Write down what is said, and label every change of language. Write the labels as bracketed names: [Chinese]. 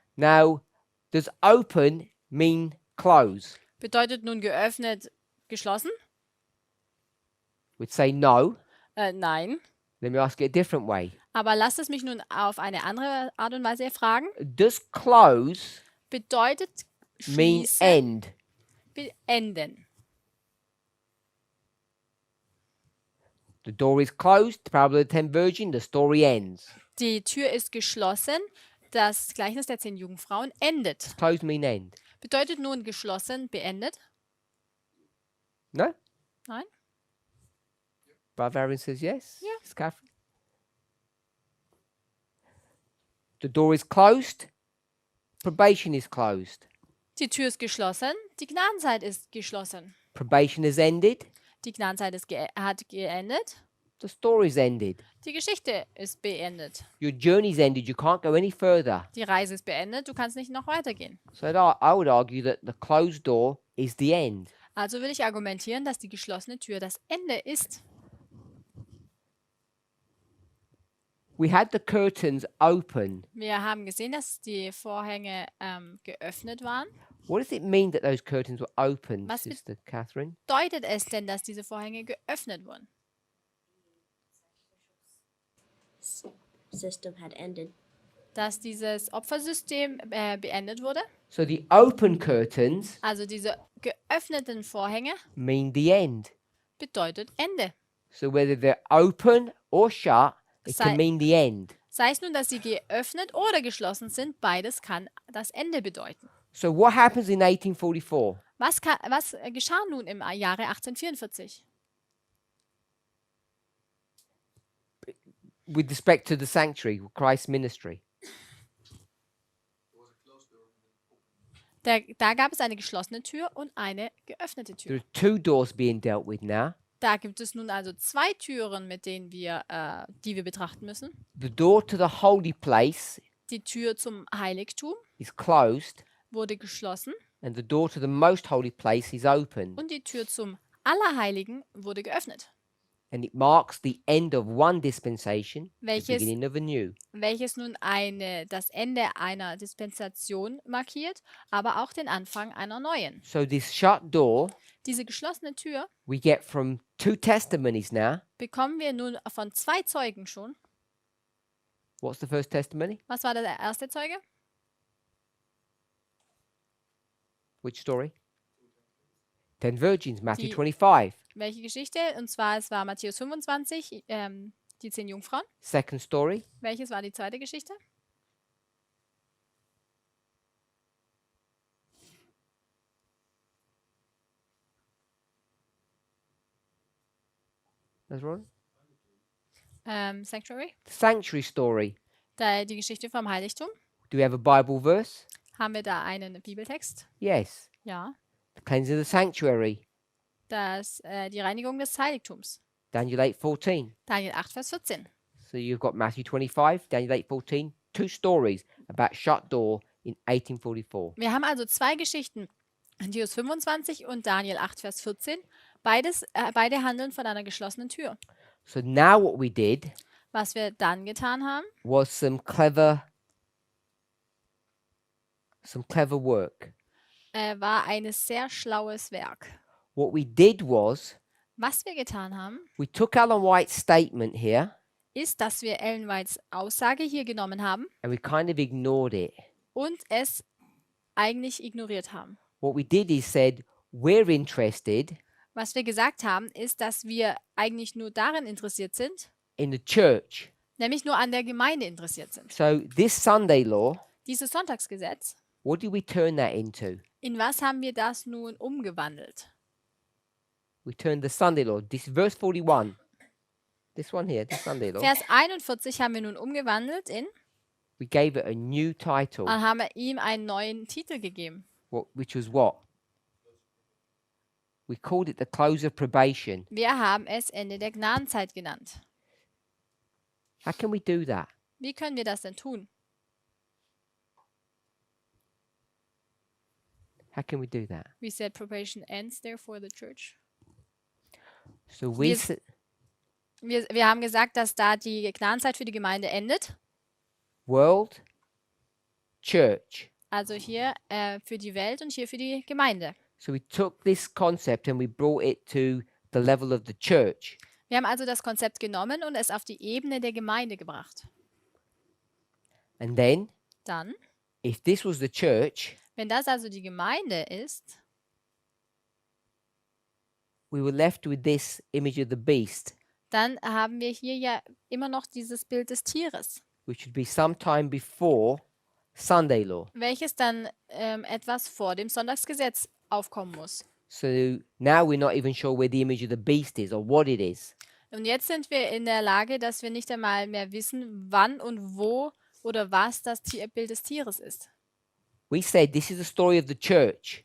[English] Now, does open mean close? [German] Bedeutet nun geöffnet geschlossen? [English] We'd say no. [German] Nein. [English] Let me ask it a different way. [German] Aber lasst es mich nun auf eine andere Art und Weise fragen. [English] Does close [German] Bedeutet [English] mean [German] schließen, [English] end? [German] beenden. [English] The door is closed, the parable of the 10 virgin, the story ends. [German] Die Tür ist geschlossen. Das Gleichnis der 10 Jungfrauen endet. [English] Does close mean end? [German] Bedeutet nun geschlossen, beendet? [English] No? [German] Nein? [English] Brother Aaron says yes. Yeah. Yes, Catherine. The door is closed. Probation is closed. [German] Die Tür ist geschlossen, die Gnadenzeit ist geschlossen. [English] Probation has ended. [German] Die Gnadenzeit hat geendet, [English] The story's ended. [German] die Geschichte ist beendet. [English] Your journey's ended. You can't go any further. [German] Die Reise ist beendet, du kannst nicht noch weitergehen. [English] So I would argue that the closed door is the end. [German] Also will ich argumentieren, dass die geschlossene Tür das Ende ist. [English] We had the curtains open. [German] Wir haben gesehen, dass die Vorhänge geöffnet waren. [English] What does it mean that those curtains were open, [German] Was bet- [English] Sister Catherine? [German] Bedeutet es denn, dass diese Vorhänge geöffnet wurden? [English] System had ended. [German] Dass dieses Opfersystem beendet wurde? [English] So the open curtains [German] Also diese geöffneten Vorhänge [English] mean the end. [German] bedeutet Ende. [English] So whether they're open or shut, it [German] Sei- [English] can mean the end. [German] Sei es nun, dass sie geöffnet oder geschlossen sind, beides kann das Ende bedeuten. [English] So what happens in 1844? [German] Was geschah nun im Jahre 1844? [English] With respect to the sanctuary, Christ's ministry. [German] Da gab es eine geschlossene Tür und eine geöffnete [English] There are two doors being dealt with now. [German] Da gibt es nun also zwei Türen, mit denen die wir betrachten müssen. [English] The door to the holy place [German] Die Tür zum Heiligtum [English] is closed, [German] wurde geschlossen [English] and the door to the most holy place is open. [German] und die Tür zum Allerheiligen wurde geöffnet, [English] And it marks the end of one dispensation, the [German] Welches- [English] beginning of a new. [German] welches nun das Ende einer Dispensation markiert, aber auch den Anfang einer neuen. [English] So this shut door [German] Diese geschlossene Tür [English] we get from two testimonies now. [German] bekommen wir nun von zwei Zeugen schon. [English] What's the first testimony? [German] Was war der erste Zeuge? [English] Which story? 10 virgins, Matthew [German] Die- [English] 25. [German] Welche Geschichte? Und zwar, es war Matthäus 25, die 10 Jungfrauen. [English] Second story, [German] Welches war die zweite Geschichte? [English] that's right. Sanctuary. The sanctuary story. [German] Die Geschichte vom Heiligtum. [English] Do we have a Bible verse? [German] Haben wir da einen Bibeltext? [English] Yes. [German] Ja. [English] The cleansing of the sanctuary. [German] Die Reinigung des Heiligtums. [English] Daniel 8:14. [German] Daniel 8, Vers 14. [English] So you've got Matthew 25, Daniel 8:14, two stories about shut door in 1844. [German] Wir haben also zwei Geschichten. Matthäus 25 und Daniel 8, Vers 14. Beide handeln von einer geschlossenen Tür. [English] So now what we did [German] Was wir dann getan haben, [English] was some clever work. [German] war ein sehr schlaues Werk. [English] What we did was [German] Was wir getan haben, [English] we took Ellen White's statement here [German] ist, dass wir Ellen Whites Aussage hier genommen haben [English] and we kind of ignored it. [German] und es eigentlich ignoriert haben. [English] What we did is said, we're interested [German] Was wir gesagt haben, ist, dass wir eigentlich nur darin interessiert sind, [English] in the church. [German] nämlich nur an der Gemeinde interessiert sind. [English] So this Sunday law, [German] Dieses Sonntagsgesetz, [English] what did we turn that into? [German] in was haben wir das nun umgewandelt? [English] We turned the Sunday law, this verse 41, this one here, this Sunday law, [German] Vers 41 haben wir nun umgewandelt [English] we gave it a new title, [German] und haben ihm einen neuen Titel gegeben. [English] which was what? We called it the close of probation. [German] Wir haben es Ende der Gnadenzeit genannt. [English] How can we do that? Wie können wir das denn tun? How can we do that? We said probation ends there for the church. So we [German] Wir- s- Wir haben gesagt, dass da die Gnadenzeit für die Gemeinde endet. [English] world, church. [German] Also hier für die Welt und hier für die Gemeinde. [English] So we took this concept and we brought it to the level of the church. [German] Wir haben also das Konzept genommen und es auf die Ebene der Gemeinde gebracht. [English] And then, [German] Dann, [English] if this was the church, [German] wenn das also die Gemeinde ist, [English] we were left with this image of the beast, [German] dann haben wir hier ja immer noch dieses Bild des Tieres, [English] which would be sometime before Sunday law. [German] welches dann etwas vor dem Sonntagsgesetz aufkommen muss. [English] So now we're not even sure where the image of the beast is or what it is. [German] Und jetzt sind wir in der Lage, dass wir nicht einmal mehr wissen, wann und wo oder was das Bild des Tieres ist. [English] we said this is the story of the church.